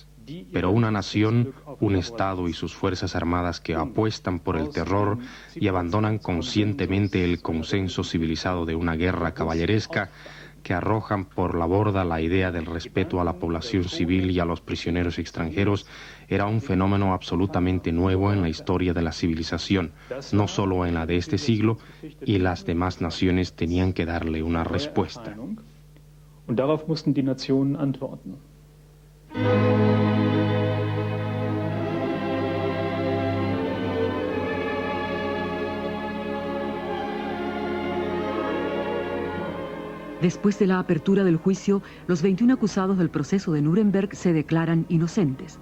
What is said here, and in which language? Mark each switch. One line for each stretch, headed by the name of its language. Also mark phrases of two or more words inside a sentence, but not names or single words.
Spanish: Pero una nación, un Estado y sus fuerzas armadas que apuestan por el terror y abandonan conscientemente el consenso civilizado de una guerra caballeresca, que arrojan por la borda la idea del respeto a la población civil y a los prisioneros extranjeros, era un fenómeno absolutamente nuevo en la historia de la civilización, no solo en la de este siglo, y las demás naciones tenían que darle una respuesta.
German: Und darauf mussten die Nationen antworten.
Spanish: Después de la apertura del juicio, los 21 acusados del proceso de Nuremberg se declaran inocentes.